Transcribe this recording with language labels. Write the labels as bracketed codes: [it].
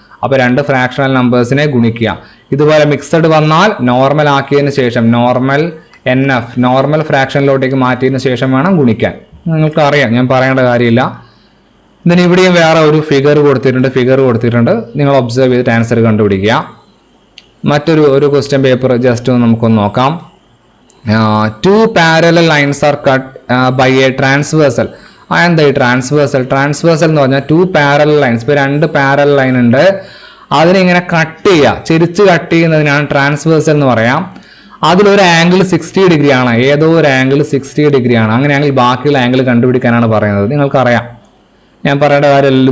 [ml] അപ്പോൾ രണ്ട് ഫ്രാക്ഷണൽ നമ്പേഴ്സിനെ ഗുണിക്കുക. ഇതുപോലെ മിക്സഡ് വന്നാൽ നോർമൽ ആക്കിയതിന് ശേഷം നോർമൽ നോർമൽ ഫ്രാക്ഷനിലോട്ടേക്ക് മാറ്റിയതിന് ശേഷം വേണം ഗുണിക്കാൻ. നിങ്ങൾക്ക് അറിയാം, ഞാൻ പറയേണ്ട കാര്യമില്ല. ഇതിന് ഇവിടെയും വേറെ ഒരു ഫിഗർ കൊടുത്തിട്ടുണ്ട്. നിങ്ങൾ ഒബ്സർവ് ചെയ്തിട്ട് ആൻസർ കണ്ടുപിടിക്കുക. മറ്റൊരു ക്വസ്റ്റ്യൻ പേപ്പർ ജസ്റ്റ് നമുക്കൊന്ന് നോക്കാം. [en] 2 parallel lines are cut by a transversal. [ml] എന്താ ഈ ട്രാൻസ്വേഴ്സൽ എന്ന് പറഞ്ഞാൽ [en] 2 parallel lines. [ml] ഇപ്പോൾ 2 parallel ലൈൻ ഉണ്ട്, അതിനെ ഇങ്ങനെ കട്ട് ചെയ്യുക, ചെരിച്ച് കട്ട് ചെയ്യുന്നതിനാണ് ട്രാൻസ്വേഴ്സൽ എന്ന് പറയാം. അതിലൊരു ആംഗിൾ 60 ഡിഗ്രി ആണ്, ഏതോ ഒരു ആംഗിൾ 60 ഡിഗ്രി ആണ്. അങ്ങനെയാണെങ്കിൽ ബാക്കിയുള്ള ആംഗിൾ കണ്ടുപിടിക്കാനാണ് പറയുന്നത്. നിങ്ങൾക്കറിയാം, ഞാൻ പറയേണ്ട കാര്യമല്ല.